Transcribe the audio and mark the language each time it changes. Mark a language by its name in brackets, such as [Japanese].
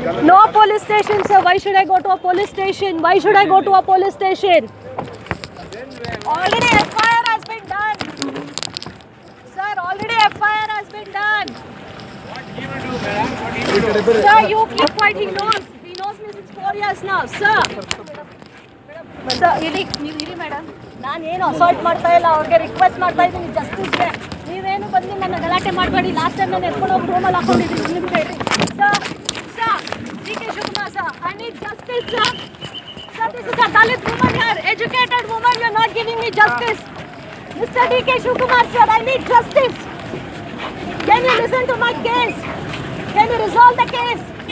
[English] No police station, sir. Why should I go to a police station? Why should I go to a police station? Already FIR has been done. Sir, already FIR has been done. What he will do, madam? What he will do? Sir, you keep quiet. He knows. He knows me since 4 years now. Sir. [Kannada] Sir, ಇಲ್ಲಿ madam ನಾನು ಏನು assault ಮಾಡ್ತಾ ಇಲ್ಲ, ಅವ್ರಿಗೆ request ಮಾಡ್ತಾ ಇದ್ದೀನಿ ಜಸ್ಟಿಸ್ಗೆ. ನೀವೇನು ಬಂದು ನನ್ನ ಗಲಾಟೆ ಮಾಡಬೇಡಿ. ಲಾಸ್ಟ್ ಟೈಮ್ ನಾನು ಎತ್ಕೊಂಡು ಹೋಗಿ ರೂಮಲ್ಲಿ ಹಾಕೊಂಡಿದ್ದೀನಿ ನಿಮಗೆ. [English] Sir DK Shivakumar sir, I need justice, sir. Sir, this is a Dalit woman here, educated woman. You're not giving me justice. Mr. DK Shivakumar sir, I need justice. Can you listen to my case? Can you resolve the case?